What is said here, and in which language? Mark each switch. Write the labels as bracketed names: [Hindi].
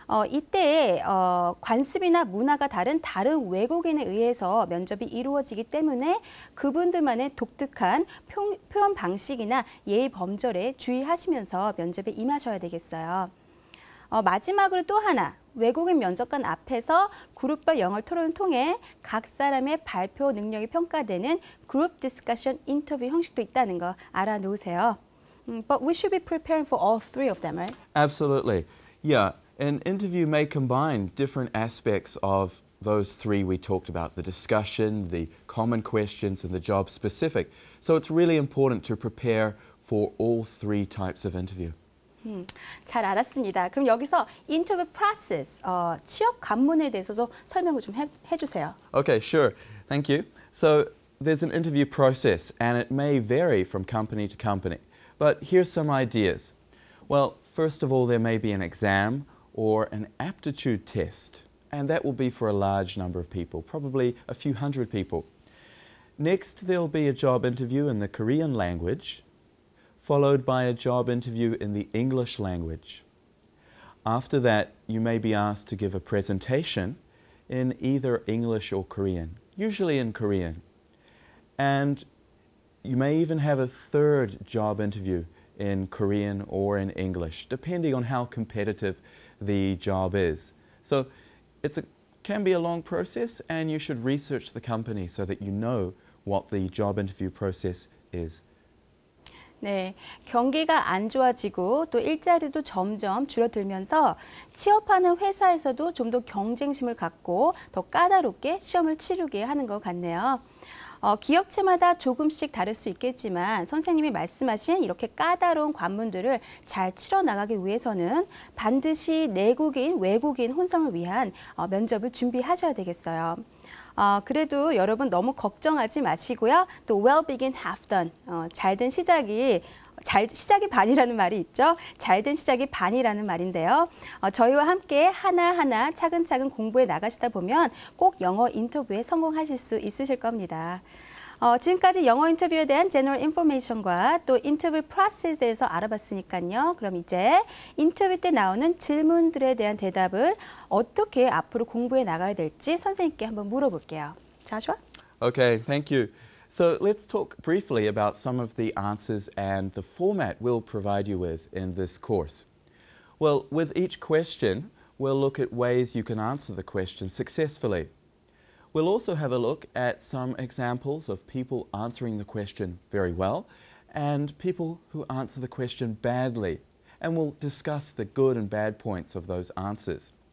[Korean] 이때 관습이나 문화가 다른 외국인에 의해서 면접이 이루어지기 때문에 그분들만의 독특한 표현 방식이나 예의 범절에 주의하시면서 면접에 임하셔야 되겠어요. 마지막으로 또 하나, 외국인 면접관 앞에서 그룹별 영어 토론을 통해 각 사람의 발표 능력이 평가되는 그룹 디스커션 인터뷰 형식도 있다는 거 알아놓으세요. [English] But we should be preparing for all 3 of them, right? Absolutely. Yeah, an interview may combine different aspects of those 3 we talked about, the discussion, the common questions, and the job specific. So it's really important to prepare for all 3 types of interview. [Korean] 잘 알았습니다. 그럼 여기서 인터뷰 프로세스, 취업 관문에 대해서도 설명을 좀 해주세요. [English] Okay, sure. Thank you. So there's an interview process and it may vary from company to company. But here's some ideas. Well, first of all, there may be an exam or an aptitude test, and that will be for a large number of people, probably a few hundred people. Next, there'll be a job interview in the Korean language, followed by a job interview in the English language. After that, you may be asked to give a presentation in either English or Korean, usually in Korean. And you may even have a third job interview in Korean or in English, depending on how competitive the job is. So it can be a long process, and you should research the company so that you know what the job interview process is. [Korean] 네, 경기가 안 좋아지고 또 일자리도 점점 줄어들면서 취업하는 회사에서도 좀 더 경쟁심을 갖고 더 까다롭게 시험을 치르게 하는 것 같네요. 기업체마다 조금씩 다를 수 있겠지만 선생님이 말씀하신 이렇게 까다로운 관문들을 잘 치러 나가기 위해서는 반드시 내국인, 외국인 혼성을 위한 면접을 준비하셔야 되겠어요. 그래도 여러분 너무 걱정하지 마시고요. [English] 또 well begin, half done. [Korean] 잘된 시작이 반이라는 말이 있죠. 잘된 시작이 반이라는 말인데요. 저희와 함께 하나하나 차근차근 공부해 나가시다 보면 꼭 영어 인터뷰에 성공하실 수 있으실 겁니다. 지금까지 영어 인터뷰에 대한 제너럴 인포메이션과 또 인터뷰 프로세스에 대해서 알아봤으니까요. 그럼 이제 인터뷰 때 나오는 질문들에 대한 대답을 어떻게 앞으로 공부해 나가야 될지 선생님께 한번 물어볼게요. [English] Joshua? Okay, thank you. So let's talk briefly about some of the answers and the format we'll provide you with in this course. Well, with each question, we'll look at ways you can answer the question successfully. We'll also have a look at some examples of people answering the question very well and people who answer the question badly, and we'll discuss the good and bad points of those answers.